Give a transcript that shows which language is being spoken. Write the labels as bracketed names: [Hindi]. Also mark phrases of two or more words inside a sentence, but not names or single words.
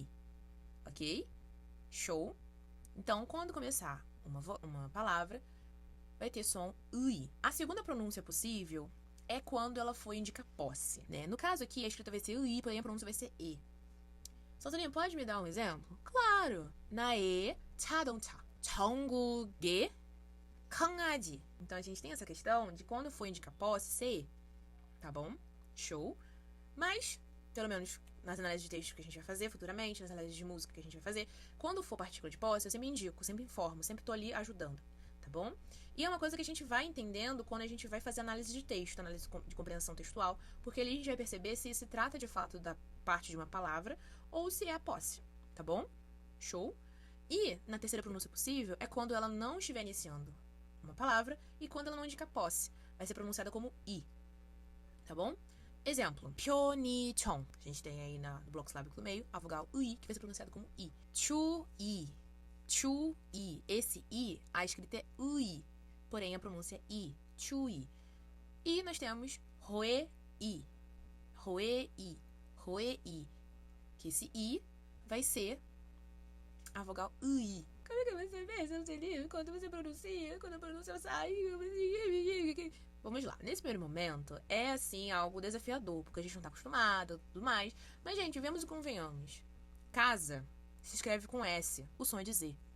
[Portuguese] Ok? Show? Então, quando começar uma palavra, vai ter som ui. A segunda pronúncia possível é quando ela for indicar posse, né? No caso aqui, a escrita vai ser ui, porém a pronúncia vai ser e. Sonsoninha, pode me dar um exemplo? Claro! [Korean] 나의 자동차, 전국의 강아지. [Portuguese] Então, a gente tem essa questão de quando for indicar posse, ser, tá bom? Show. Mas, pelo menos nas análises de texto que a gente vai fazer futuramente, nas análises de música que a gente vai fazer, quando for partícula de posse, eu sempre indico, sempre informo, sempre tô ali ajudando, tá bom? E é uma coisa que a gente vai entendendo quando a gente vai fazer análise de texto, análise de compreensão textual, porque ali a gente vai perceber se se trata de fato da parte de uma palavra ou se é a posse, tá bom? Show? E, na terceira pronúncia possível, é quando ela não estiver iniciando uma palavra e quando ela não indica posse. Vai ser pronunciada como i, tá bom? Exemplo, Pyeonichon. A gente tem aí no bloco silábico do meio a vogal ui, que vai ser pronunciado como i. Chu-i. Chu-i. Esse i, a escrita é ui, porém a pronúncia é i. Chu-i. E nós temos Hoe-i. Hoe-i. Hoe-i. Que esse i vai ser a vogal ui. Como é que você vê? Você não se liga quando você pronuncia, quando a pronúncia sai. Vamos lá. Nesse primeiro momento, é assim algo desafiador, porque a gente não tá acostumado, tudo mais. Mas, gente, vemos e convenhamos. Casa se escreve com S, o som é de Z.